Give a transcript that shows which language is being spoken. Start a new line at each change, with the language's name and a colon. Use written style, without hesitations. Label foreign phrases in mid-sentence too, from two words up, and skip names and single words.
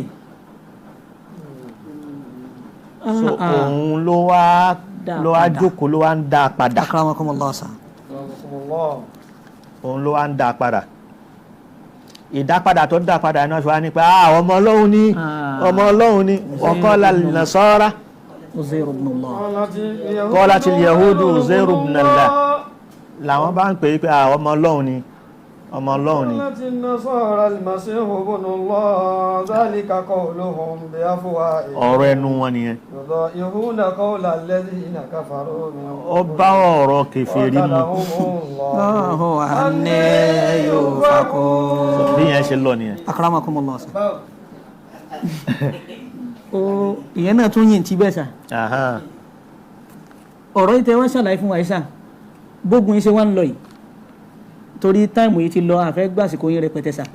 Yoruba: so òun ló wá jókòó ló wá ń dá padà. Akramakumullah. òun ló wá ń dá padà. ìdápadà tó dá padà náà fi wá ní pé ọmọ Ọlọ́run ni wa
Arabic: قال النصارى عزير ابن الله. قالت اليهود عزير ابن الله
Yoruba: làwọn bá ń pè é pé ọmọ Ọlọ́run ni.
Arabic: قالت النصارى المسيح ابن الله ذلك قولهم بأفواههم.
Yoruba: ọ̀rọ̀ ẹnu wọn nìyẹn.
Arabic: يضاهئون قول الذين كفروا من
Yoruba: ó bá ọ̀rọ̀ kèfèrí mu.
Arabic: الله أنى يؤفكون.
Yoruba: bí yẹn ṣe lọ nìyẹn. Akramakumullah. ìyẹn náà tún yìn tí bẹ́ẹ̀ sà. ọ̀rọ̀ yìí tẹ́ wọ́n ṣàlàyé fún wa yìí sà bógun yìí ṣe wá ń lọ yìí torí táìmù yìí ti lọ àfẹ́ gbàsìkò yín rẹpẹtẹ sà.